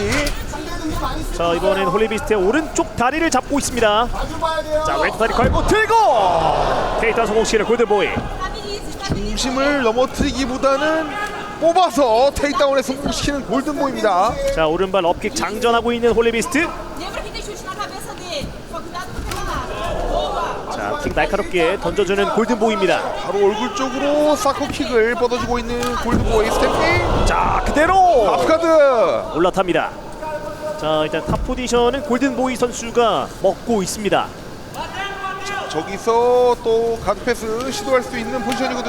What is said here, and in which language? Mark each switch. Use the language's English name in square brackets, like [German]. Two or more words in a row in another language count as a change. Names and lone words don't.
[Korean] 자, 이번엔 홀리비스트의 오른쪽 다리를 잡고 있습니다. 자, 왼쪽 다리 걸고 들고 테이크다운 성공시키는 골든보이. 중심을 넘어뜨리기보다는 뽑아서 테이크다운에 성공시키는 골든보이입니다. 자, 오른발 업킥 장전하고 있는 홀리비스트. [Portuguese] Lembra que tem chute na cabeça dele. Só cuidado com o celular. Boa. [Korean] 자, 킥 날카롭게 던져주는 골든보이입니다. 바로 얼굴 쪽으로 사커킥을 뻗어주고 있는 골든보이 스탬핑. 자, 그대로 앞카드. 올라탑니다. 자, 일단 탑 포지션은 골든보이 선수가 먹고 있습니다. 저기서 또 가드 패스 시도할 수 있는 포지션이거든.